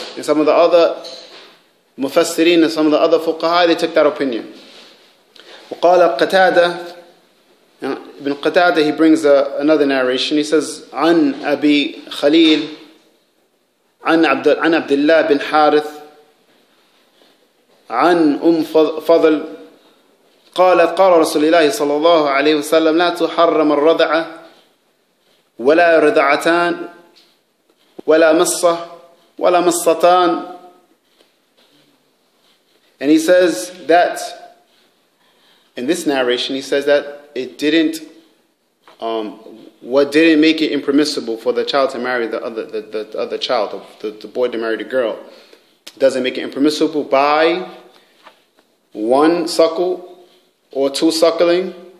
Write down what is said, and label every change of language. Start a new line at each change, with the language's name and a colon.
English: And some of the other mufassirin and some of the other fuqaha, they took that opinion.
Arabic: وقال قتادة,
English: Ibn Qatada, he brings another narration. He says,
Arabic: عن أبي خليل عن عبد الله بن حارث عن فضل قالت قال رسول الله صلى الله عليه وسلم لا تحرم الرضعة ولا رضعتان ولا مصة ولا مصتان.
English: And he says that, in this narration, he says that it didn't, what didn't make it impermissible for the child to marry the other child, the boy to marry the girl, doesn't make it impermissible by one suckle or two suckling.